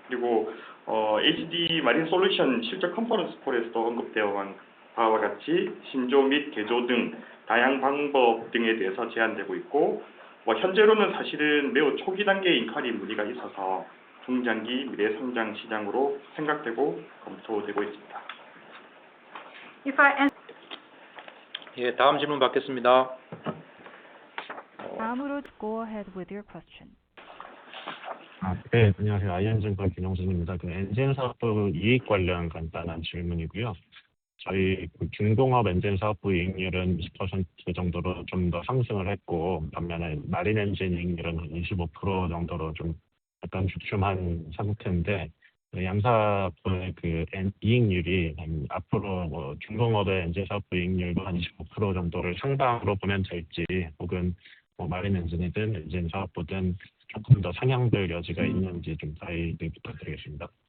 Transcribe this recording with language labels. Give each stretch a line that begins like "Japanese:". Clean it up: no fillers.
Korean: 그리고 HD 마린 솔루션 실적 컨퍼런스 콜에서도 언급되어 바와 같이 신조 및 개조 등 다양 방법 등에 대해서 제안되고 있고, 현재로는 사실은 매우 초기 단계의 인ኳ리 문의가 있어서 중장기 미래 성장 시장으로 생각되고 검토되고 있습니다. 예, 다음 질문 받겠습니다. 다음으로
English: go ahead with your question.
Korean: 네, 안녕하세요. 아이언증권 김영순입니다. 엔진 사업부 이익 관련 간단한 질문이고요. 저희 중공업 엔진 사업부 이익률은 20% 정도로 좀 더 상승을 했고, 반면에 마린 엔진 이익률은 25% 정도로 좀 약간 주춤한 상태인데, 양사부의 이익률이 앞으로 중공업의 엔진 사업부 이익률도 한 25% 정도를 상방으로 보면 될지, 혹은 마린 엔진이든 엔진 사업부든 조금 더 상향될 여지가 있는지 좀 자세히 부탁드리겠습니다.